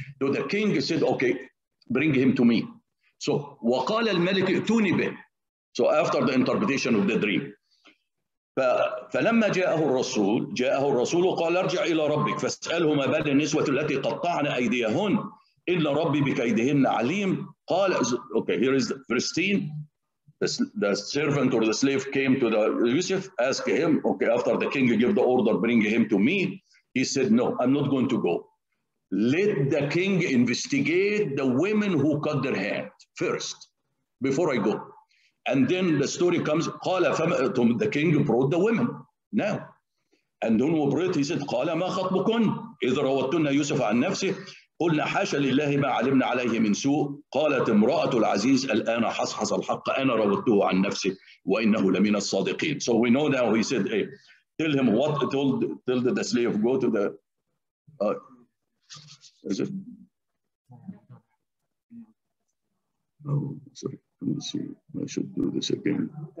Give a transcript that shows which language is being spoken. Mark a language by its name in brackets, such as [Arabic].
[English] To the king, he said, "Okay, bring him to me." [Arabic] So, وَقَالَ الْمَلِكِ ائْتُونِي بِهِ. [English] So after the interpretation of the dream. [Arabic] فلما جاءه الرسول قال ارجع إلى ربك فاسأله ما بال النسوة التي قطعن أيديهن إن ربي بكيدهن عليم. قال, [English] okay, here is the verse 10. The servant or the slave came to the Yusuf, asked him, okay, after the king gave the order, bring him to me. He said, no, I'm not going to go. Let the king investigate the women who cut their hand first, before I go. And then the story comes, the king brought the women now. And then we brought, he said, [Arabic] قال ما خطبكن إذ راوتن يوسف عن نفسه قلنا حاشا لله ما علمنا عليه من سوء قالت امرأة العزيز الآن حصحص الحق أنا راودته عن نفسه وإنه لمن الصادقين. [English] So we know now, he said, hey, tell him what, told the slave, go to the, is it? Oh, sorry. Let me see. I should do this again.